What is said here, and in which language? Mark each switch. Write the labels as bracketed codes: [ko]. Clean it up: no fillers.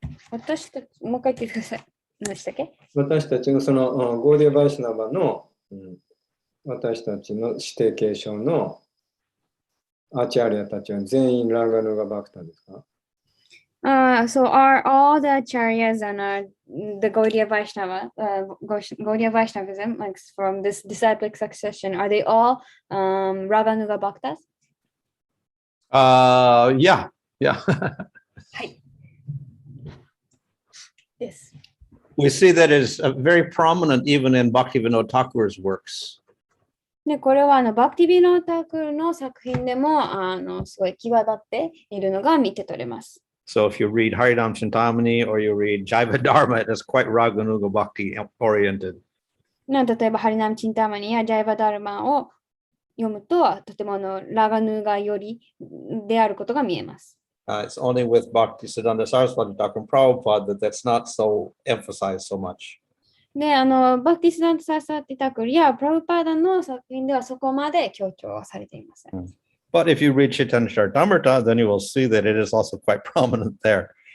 [ja] 私たち、もう一回言ってください。何でしたっけ？私たちのそのゴーディア・バイシナバの、私たちの指定継承のアーチャリアたちは全員ラーガヌガバクターですか [en] So are all the acharyas and the Gaudiya Vaishnava, Gaudiya Vaishnavism, like from this disciplic succession, are they all Raganuga Bhaktas? Yeah. [ja] はい。 [en] Yes. We see that is very prominent even in Bhaktivinoda Thakur's works. [ja] で、これはバクティビノータクルの作品でもすごい際立っているのが見て取れます。 [en] So if you read Haridam Chintamani or you read Jaiva Dharma, it is quite Raganuga Bhakti oriented. [ja] 例えばハリナムチンタマニやジャイバダルマを読むととてもラガヌガよりであることが見えます。 [en] It's only with Bhakti Siddhanta Saraswati Thakur and Prabhupada that's not so emphasized so much. [ja] で、バクティスダント・サーサーティタクルやプラブパーダの作品ではそこまで強調はされていません。 [en] But if you read Chaitanya Charitamrita, then you will see that it is also quite prominent there.